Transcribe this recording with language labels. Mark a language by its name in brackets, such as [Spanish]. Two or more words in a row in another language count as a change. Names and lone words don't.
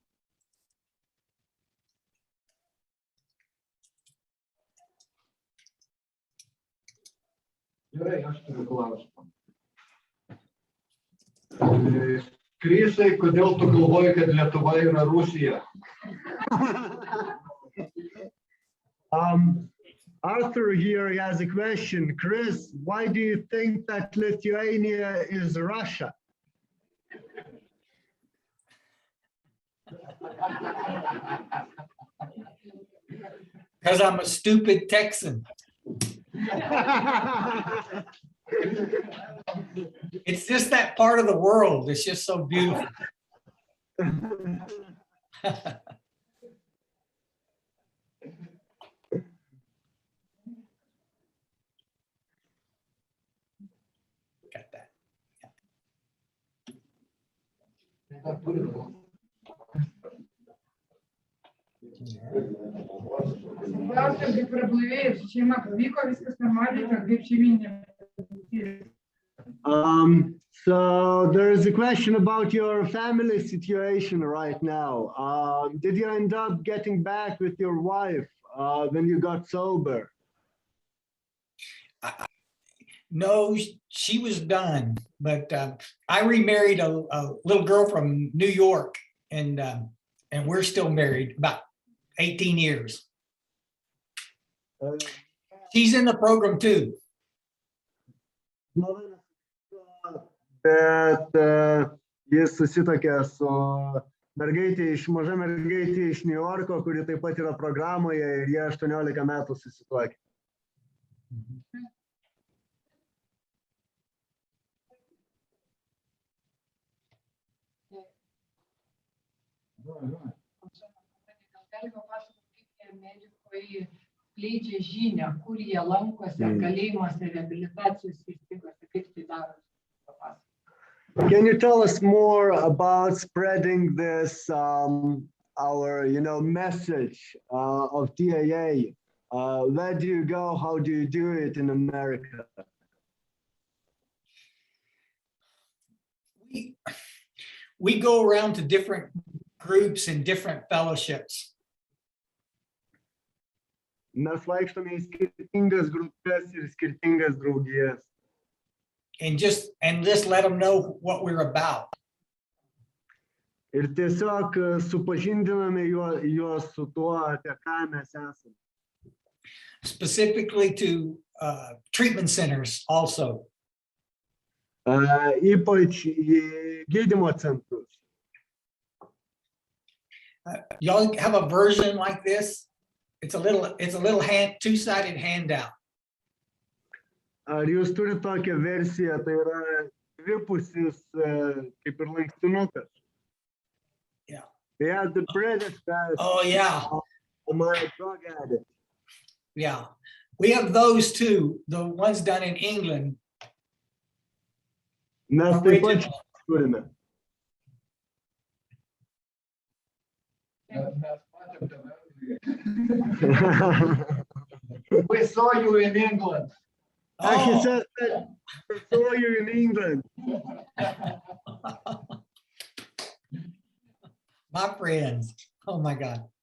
[Lithuanian] Gerai, aš turiu klausimą. Krisai, kodėl tu galvoji, kad Lietuva yra Rusija? [English] Arthur here has a question. Chris, why do you think that Lithuania is Russia? Because I'm a stupid Texan. It's just that part of the world. It's just so beautiful. Got that. [Lithuanian] Klausiau, kaip prablaivėjus šeima, pavyko viskas normaliai, kaip šeiminė. [English] So there is a question about your family situation right now. Did you end up getting back with your wife when you got sober? No, she was done, but I remarried a little girl from New York, and we're still married about 18 years. She's in the program too. [Lithuanian] Bet jis susituokė su maža mergaitė iš New Yorko, kuri taip pat yra programoje, ir jie 18 metų susituokė. Galima pasakoti, kaip Amerikoje leidžia žinią, kur jie lankosi, kalėjimuose, reabilitacijos įstaigose, kaip tai daro. [English] Can you tell us more about spreading this our message of TAA? Where do you go? How do you do it in America? We go around to different groups and different fellowships. [Lithuanian] Mes vaikštome į skirtingas grupės ir skirtingas draugijas. [English] And just let them know what we're about. [Lithuanian] Ir tiesiog supažindiname juos su tuo, apie ką mes esame. [English] Specifically to treatment centers also. [Lithuanian] Ypač į gydymo centrus. [English] Y'all have a version like this? It's a little two-sided handout. [Lithuanian] Ar jūs turite tokią versiją, tai yra dvipusis kaip ir lankstinukas? [English] Yeah. Yeah, the British guys. Oh yeah. My drug addict. Yeah. We have those too, the ones done in England. [Lithuanian] Mes taip pat turime. [English] We saw you in England. He says that I saw you in England. My friends. Oh my God.